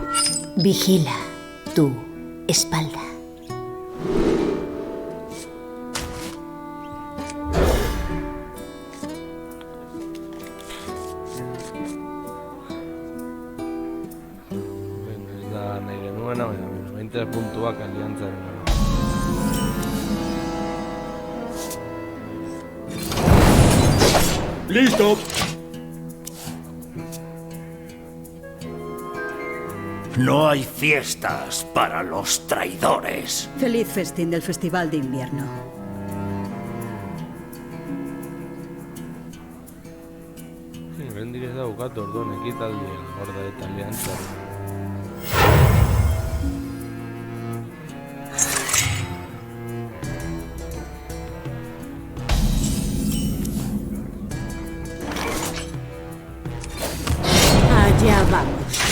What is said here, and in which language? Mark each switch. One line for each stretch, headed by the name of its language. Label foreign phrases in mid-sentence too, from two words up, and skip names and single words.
Spanish: Vigila tu espalda.
Basque: Ez da nahi genuena, baina 20 puntuak aliantzaren.
Spanish: ¡Listo! No hay fiestas para los traidores. Feliz festín del Festival de Invierno.
Basque: Oraindik ez daukat orduan ekitaldia gorda eta aliantzaren.
Spanish: Allá vamos.